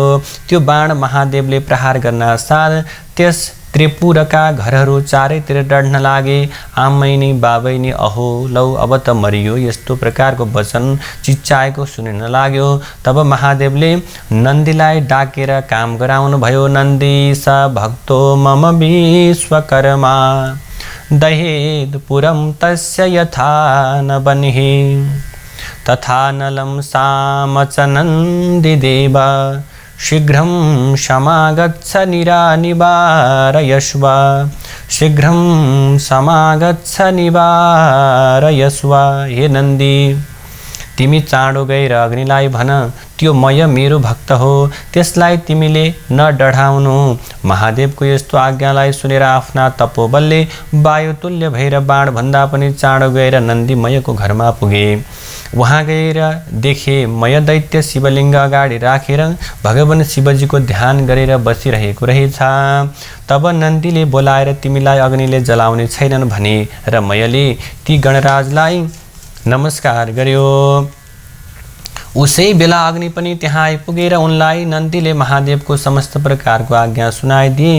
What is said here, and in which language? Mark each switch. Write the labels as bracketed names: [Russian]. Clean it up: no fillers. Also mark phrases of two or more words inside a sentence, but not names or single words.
[Nepali] त्यो बाण महादेवले प्रहार गर्न साथ त्यस त्रिपुरका घरहरू चारैतिर डढ्न लागे। आमैनी बाबैनी अहो लौ अब त मरियो, यस्तो प्रकारको वचन चिच्चाएको सुनिन लाग्यो। तब महादेवले नन्दीलाई डाकेर काम गराउनु भयो। [Sanskrit] नन्दी स भक्तो मम विश्वकर्मा दहेद पुरम तस्य यथा न बनिहि तथा नलं सामच नन्दी देवा शीघ्रं समागच्छ निवारयस्व शीघ्रं समागच्छ निवारयस्व। [Nepali] हे नन्दी, तिमी चाँडो गएर अग्निलाई भन, त्यो मय मेरो भक्त हो, त्यसलाई तिमीले न डढाउनु। महादेवको यस्तो आज्ञालाई सुनेर आफ्ना तपोबलले वायुतुल्य भएर बाण भन्दा पनि चाँडो गएर नन्दीमयको घरमा पुगे वहाँ गएर देखे मय दैत्य शिवलिङ्ग अगाडि राखेर भगवान शिवजीको ध्यान गरेर बसिरहेको रहेछ। तब नन्दीले बोलाएर तिमीलाई अग्निले जलाउने छैनन् भने र मयले ती गणराजलाई नमस्कार गर्यो। उसै बेला अग्नि पनि त्यहाँ आइपुगेर उनलाई नन्दीले महादेवको समस्त प्रकारको आज्ञा सुनाइदिए।